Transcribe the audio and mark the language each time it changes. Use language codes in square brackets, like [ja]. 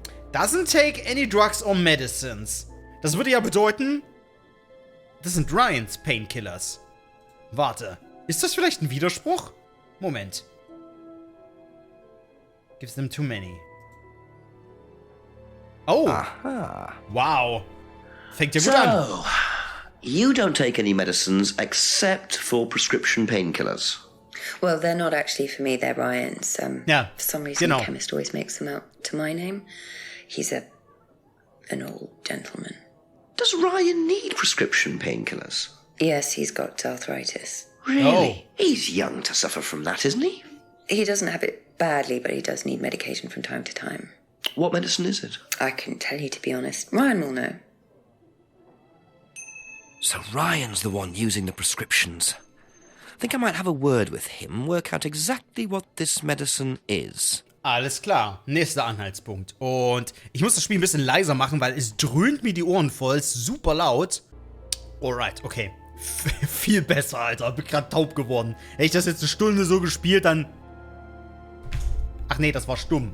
[en] Doesn't take any drugs or medicines. [de] Das würde ja bedeuten, das sind Ryans Painkillers. Warte, ist das vielleicht ein Widerspruch? Moment. [en] Gives them too many. Oh. Aha. [de] Wow. Fängt ja gut an. [en] So, you don't take any medicines except for prescription painkillers. Well, they're not actually for me. They're Ryan's. [de] Ja, [en] For some reason, [de] genau. [en] the chemist always makes them out to my name. He's an old gentleman. Does Ryan need prescription painkillers? Yes, he's got arthritis. Really? He's young to suffer from that, isn't he? He doesn't have it badly, but he does need medication from time to time. What medicine is it? I couldn't tell you, to be honest. Ryan will know. So Ryan's the one using the prescriptions. I think I might have a word with him, work out exactly what this medicine is. [de] Alles klar, nächster Anhaltspunkt. Und ich muss das Spiel ein bisschen leiser machen, weil es dröhnt mir die Ohren voll, ist super laut. Alright, okay. Viel besser, Alter. Bin grad taub geworden. Hätte ich das jetzt eine Stunde so gespielt, dann... Ach nee, das war stumm.